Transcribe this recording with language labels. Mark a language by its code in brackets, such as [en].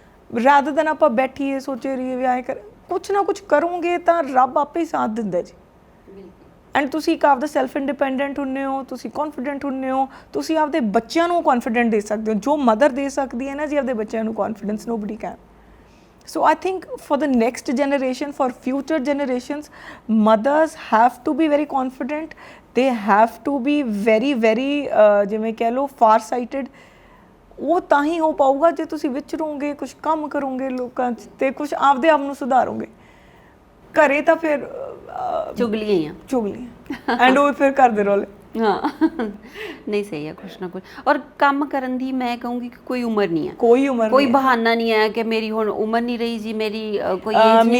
[en] rather than [pa] ਆਪਾਂ ਬੈਠੀਏ ਸੋਚੇ ਰਹੀਏ ਵੀ ਆਏ ਕਰ, ਕੁਛ ਨਾ ਕੁਛ ਕਰੋਗੇ ਤਾਂ ਰੱਬ ਆਪੇ ਹੀ ਸਾਥ ਦਿੰਦਾ ਜੀ। ਐਂਡ ਤੁਸੀਂ ਇੱਕ ਆਪਦਾ ਸੈਲਫ ਇੰਡੀਪੈਂਡੈਂਟ ਹੁੰਦੇ ਹੋ, ਤੁਸੀਂ ਕੌਨਫੀਡੈਂਟ ਹੁੰਦੇ ਹੋ, ਤੁਸੀਂ ਆਪਦੇ ਬੱਚਿਆਂ ਨੂੰ ਕੌਨਫੀਡੈਂਟ ਦੇ ਸਕਦੇ ਹੋ। ਜੋ ਮਦਰ ਦੇ ਸਕਦੀ ਹੈ ਨਾ ਜੀ ਆਪਦੇ ਬੱਚਿਆਂ ਨੂੰ confidence, [en] Nobody can. So I think for the next generation, for future generations, mothers have to be very confident. They have to be very [pa] ਜਿਵੇਂ ਕਹਿ ਲਓ [en] far sighted. [pa] ਉਹ ਤਾਂ ਹੀ ਹੋ ਪਾਊਗਾ ਜੇ ਤੁਸੀਂ ਵਿਚਰੋਗੇ, ਕੁਛ ਕੰਮ ਕਰੋਗੇ ਲੋਕਾਂ 'ਚ ਤੇ ਕੁਛ ਆਪਦੇ ਆਪ ਨੂੰ ਸੁਧਾਰੋਗੇ। ਘਰੇ ਤਾਂ ਫਿਰ ਚੁਗਲੀਆਂ ਐਂਡ ਉਹ ਫਿਰ ਕਰਦੇ ਰੋਲੇ। ਹਾਂ ਨਹੀਂ ਸਹੀ ਹੈ, ਕੁਛ ਨਾ ਕੁਛ। ਔਰ ਕੰਮ ਕਰਨ ਦੀ ਮੈਂ ਕਹੂੰਗੀ ਕਿ ਕੋਈ ਉਮਰ ਨਹੀਂ ਹੈ, ਕੋਈ ਬਹਾਨਾ ਨਹੀਂ ਹੈ ਕਿ ਮੇਰੀ ਹੁਣ ਉਮਰ ਨਹੀਂ ਰਹੀ ਜੀ, ਮੇਰੀ ਕੋਈ ਏਜ ਨਹੀਂ।